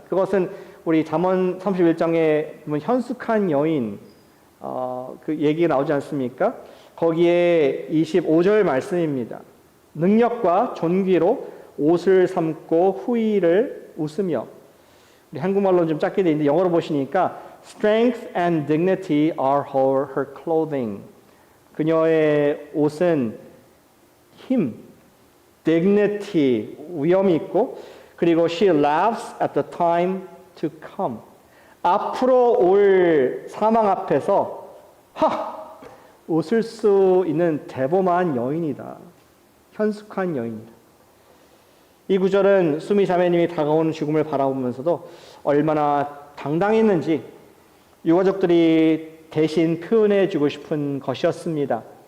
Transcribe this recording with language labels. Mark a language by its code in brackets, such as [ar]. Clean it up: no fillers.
[ko] 그것은 우리 잠언 31장에 보면 현숙한 여인 그 얘기가 나오지 않습니까? 거기에 25절 말씀입니다. 능력과 존귀로 옷을 삼고 후의를 웃으며, 우리 한국말로는 좀 짧게 되어 있는데 영어로 보시니까 [en] Strength and dignity are her clothing. [ko] 그녀의 옷은 힘, dignity, 위엄이 있고, 그리고 [en] she laughs at the time to come. [ko] 앞으로 올 사망 앞에서 웃을 수 있는 대범한 여인이다. 현숙한 여인이다. 이 구절은 수미 자매님이 다가오는 죽음을 바라보면서도 얼마나 당당했는지 유가족들이 대신 표현해 주고 싶은 것이었습니다.